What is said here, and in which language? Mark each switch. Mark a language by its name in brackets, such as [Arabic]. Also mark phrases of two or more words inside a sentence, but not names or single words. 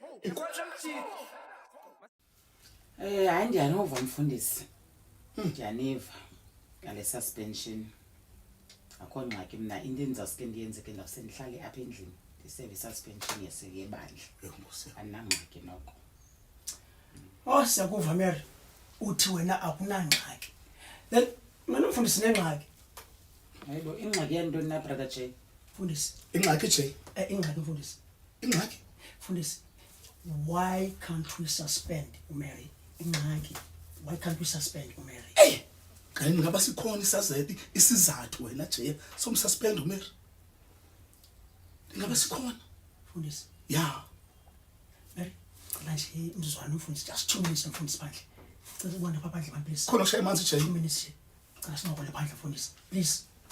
[Xhosa] hayi ndiyanova mfundisi ndiyaniva ngale suspension akho ngxaki mna into endizawuske ndiyenze ke ndawuse ndihlale apha endlini ndiseve suspension yebandla andinangxaki noko. Oh siyakuva Mary uthi wena akunangxaki then mina mfundisi nengxaki Hayibo ingxaki yantoni na brother Jay? mfundisi ingxaki Jay ingxaki mfundisi ingxaki [English] mfundisi why can't we suspend uMary ingxaki why can't we suspend uMary [Xhosa] kanti ngaba sikhona isazeti isizathu wena Jay somsuspend uMary ngaba sikhona mfundisi ya Mary manje umzwana mfundisi [English] just 2 minutes [Xhosa] mfundisi phandle cela ubona pha phandle man please khona ushaya amanzi Jay 2 minutes cela singakwela phandle mfundisi please